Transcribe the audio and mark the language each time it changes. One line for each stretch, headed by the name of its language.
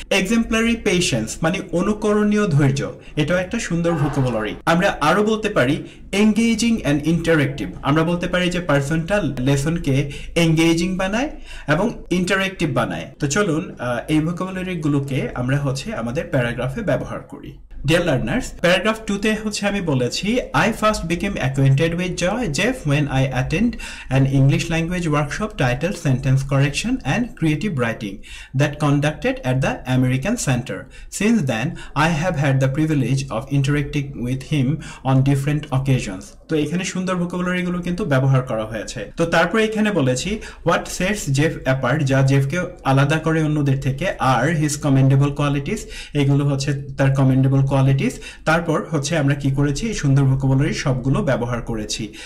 Bangla: Exemplary patience মানে অনুকরণীয় ধৈর্য, এটাও একটা সুন্দর ভোকাবুলারি। আমরা আরো বলতে পারি এঙ্গেজিং অ্যান্ড ইন্টারেক্টিভ, আমরা বলতে পারি যে পার্সনটা লেসনকে এঙ্গেজিং বানায় এবং ইন্টারেক্টিভ বানায়। তো চলুন এই ভোকাবুলারি গুলোকে আমরা আমাদের প্যারাগ্রাফে ব্যবহার করি।
English: Dear learners, paragraph 2
Bangla: তে আমি বলেছি
English: I first became acquainted with Jeff when I attended an English language workshop titled Sentence Correction and Creative Writing that conducted at the American Center. Since then, I have had the privilege of interacting with him on different occasions.
Bangla: তো এখানে সুন্দর vocabulary গুলো কিন্তু ব্যবহার করা হয়েছে। তো তারপরে এখানে বলেছি
English: what sets Jeff apart,
Bangla: যা জেফকে আলাদা করে অন্যদের থেকে, আর
English: his commendable qualities,
Bangla: এগুলো হচ্ছে তার কমেন্ডেবল কোয়ালিটিস। তারপর হচ্ছে আমরা কি করেছি, এই সুন্দর ভোকাবুলারি সবগুলো ব্যবহার করেছি।